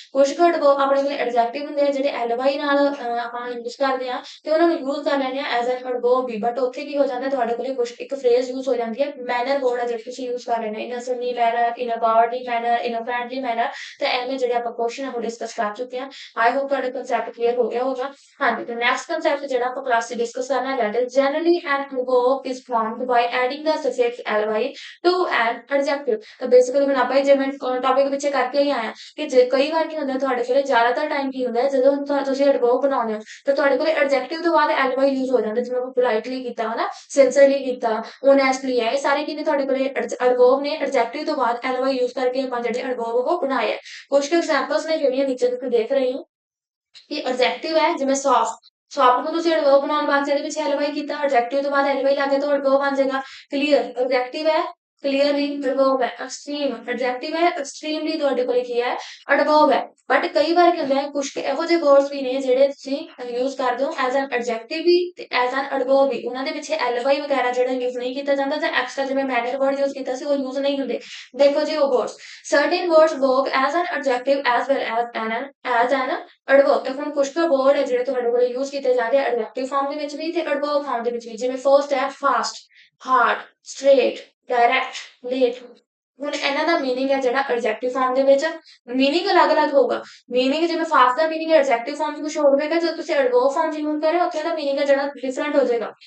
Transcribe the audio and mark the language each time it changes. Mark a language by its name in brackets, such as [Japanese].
[Punjabi] ਕੁਝ ਕੁ ਐਡਵਰਬ ਆਪਣੇ ਕੋਲ ਐਡਜੈਕਟਿਵ ਹੁੰਦੇ ਆ ਜਿਹੜੇ ਐਲਵਾਈ ਨਾਲ ਆਪਾਂ ਯੂਜ਼ ਕਰਦੇ ਆ, ਤੇ ਉਹਨਾਂ ਨੂੰ ਯੂਜ਼ ਕਰ ਲੈਂਦੇ ਆ [English] as an adverb [Punjabi] we. But ਉੱਥੇ ਕੀ ਹੋ ਜਾਂਦਾ, ਤੁਹਾਡੇ ਕੋਲ ਕੁਝ ਇੱਕ ਫਰੇਜ਼ ਯੂਜ਼ ਹੋ ਜਾਂਦੀ ਹੈ, ਮੈਨਰ ਵਰਡ ਹੈ ਜਿਹੜੀ ਤੁਸੀਂ ਯੂਜ਼ ਕਰ ਲੈਣੇ, [English] In a sunny manner, in a poverty manner, in a friendly manner. [Punjabi] ਤੇ ਐਵੇਂ ਜਿਹੜੇ ਆਪਾਂ ਕੁਐਸਚਨ ਹੈ ਉਹ ਡਿਸਕਸ ਕਰ ਚੁੱਕੇ ਹਾਂ। [English] I hope [Punjabi] ਤੁਹਾਡਾ ਕੰਸੈਪਟ ਕਲੀਅਰ ਹੋ ਗਿਆ ਹੋਗਾ। ਹਾਂਜੀ, ਤੇ ਨੈਕਸਟ concept ਜਿਹੜਾ ਆਪਾਂ ਕਲਾਸ 'ਚ ਡਿਸਕਸ ਕਰਨਾ ਹੈ, [English] that is generally an adverb is formed by adding the suffix ly to an adjective। [Punjabi] ਤਾਂ ਬੇਸਿਕਲੀ ਹੁਣ ਆਪਾਂ ਜਿਵੇਂ ਟੌਪਿਕ ਪਿੱਛੇ ਕਰਕੇ ਹੀ ਆਏ ਹਾਂ ਕਿ ਜੇ ਕਈ ਵਾਰ ਕੀ ਹੁੰਦਾ ਤੁਹਾਡੇ ਕੋਲ ਜ਼ਿਆਦਾਤਰ ਟਾਈਮ ਕੀ ਹੁੰਦਾ ਹੈ, ਜਦੋਂ ਤੁਸੀਂ ਐਡਵਰਬ ਬਣਾਉਂਦੇ ਹੋ ਤਾਂ ਤੁਹਾਡੇ ਕੋਲ ਐਡਜੈਕਟਿਵ ਤੋਂ ਬਾਅਦ ly ਯੂਜ਼ ਹੋ ਜਾਂਦਾ, ਜਿਵੇਂ ਆਪਾਂ ਪੋਲਾਈਟਲੀ ਕੀਤਾ ਹਨਾ, ਸਿੰਸਰਲੀ ਕੀਤਾ, ਓਨੈਸਟਲੀ ਹੈ, ਇਹ ਸਾਰੇ ਕੀ ਨੇ ਤੁਹਾਡੇ ਕੋਲ ਐਡਵਰਬ ਨੇ, ਐਡਜੈਕਟਿਵ ਤੋਂ ਬਾਅਦ ly ਯੂਜ਼ ਕਰਕੇ ਆਪਾਂ ਜਿਹੜੇ ਐਡਵਰਬ ਉਹ ਬਣਾਏ ਆ। ਕੁਝ ਕੁ ਐਗਜ਼ਾਮਪਲਸ ਨੇ ਜਿਹੜੀਆਂ ਨੀਚੇ ਤੁਸੀਂ ਦੇਖ ਰਹੇ ਹੋ ਕਿ ਐਡਜੈਕਟਿਵ ਹੈ, ਜਿਵੇਂ ਸੌਫਟ, ਸੌਫਟ ਨੂੰ ਤੁਸੀਂ ਐਡਵਰਬ ਬਣਾਉਣ ਵਾਸਤੇ ਇਹਦੇ ਵਿੱਚ ਐਲਵਾਈ ਕੀਤਾ, ਐਡਜੈਕਟਿਵ ਤੋਂ ਬਾਅਦ ਐਲਵਾਈ ਲੱਗ ਗਿਆ ਤਾਂ ਐਡਵਰਬ ਬਣ ਜਾਏਗਾ। ਕਲੀਅਰ ਐਡਜੈਕਟਿਵ ਹੈ, ਕਲੀਅਰਲੀ ਐਡਵਰਬ ਹੈ। ਐਕਸਟ੍ਰੀਮ ਐਡਜੈਕਟਿਵ ਹੈ, ਐਕਸਟ੍ਰੀਮਲੀ ਤੁਹਾਡੇ ਕੋਲ ਕੀ ਹੈ, ਐਡਵਰਬ ਹੈ। ਬਟ ਕਈ ਵਾਰ ਕੀ ਹੁੰਦਾ ਹੈ, ਕੁਝ ਇਹੋ ਜਿਹੇ ਵਰਡਸ ਵੀ ਨੇ ਜਿਹੜੇ ਤੁਸੀਂ ਯੂਜ਼ ਕਰਦੇ ਹੋ [English] as an adjective [Punjabi] ਵੀ ਤੇ [English] as an adverb [Punjabi] ਵੀ, ਉਹਨਾਂ ਦੇ ਪਿੱਛੇ ਐਲਵਾਈ ਵਗੈਰਾ ਜਿਹੜਾ ਯੂਜ਼ ਨਹੀਂ ਕੀਤਾ ਜਾਂਦਾ, ਤੇ ਐਕਸਟਰਾ ਜਿਵੇਂ ਮੈਨਰ ਵਰਡ ਯੂਜ਼ ਕੀਤਾ ਸੀ ਉਹ ਯੂਜ਼ ਨਹੀਂ ਹੁੰਦੇ। ਦੇਖੋ ਜੀ ਉਹ words, [English] certain words work as an adjective as well as an adverb. [Punjabi] ਤਾਂ ਹੁਣ ਕੁਝ ਕੁ ਵਰਡ ਹੈ ਜਿਹੜੇ ਤੁਹਾਡੇ ਕੋਲ ਯੂਜ਼ ਕੀਤੇ ਜਾਂਦੇ ਆ ਐਡਜੈਕਟਿਵ ਫਾਰਮ ਦੇ ਵਿੱਚ ਵੀ ਤੇ ਐਡਵਰਬ ਫਾਰਮ ਦੇ ਵਿੱਚ ਵੀ, ਜਿਵੇਂ ਫਰਸਟ ਹੈ fast, hard, straight, direct, late. ਹੁਣ ਇਹਨਾਂ ਦਾ ਮੀਨਿੰਗ ਹੈ ਜਿਹੜਾ ਐਡਜੈਕਟਿਵ ਫਾਰਮ ਦੇ ਵਿੱਚ ਮੀਨਿੰਗ ਅਲੱਗ-ਅਲੱਗ ਹੋਊਗਾ। ਮੀਨਿੰਗ ਜਿਵੇਂ ਫਾਸਟ ਦਾ ਮੀਨਿੰਗ ਐਡਜੈਕਟਿਵ ਫਾਰਮ 'ਚ ਕੁਝ ਹੋਰ ਹੋਵੇਗਾ, ਜਦੋਂ ਤੁਸੀਂ ਐਡਵਰਬ ਫਾਰਮ 'ਚ ਯੂਜ਼ ਕਰ ਰਹੇ ਹੋ ਉੱਥੇ ਦਾ ਮੀਨਿੰਗ ਹੈ ਜਿਹੜਾ ਡਿਫਰੈਂਟ ਹੋ ਜਾਏਗਾ।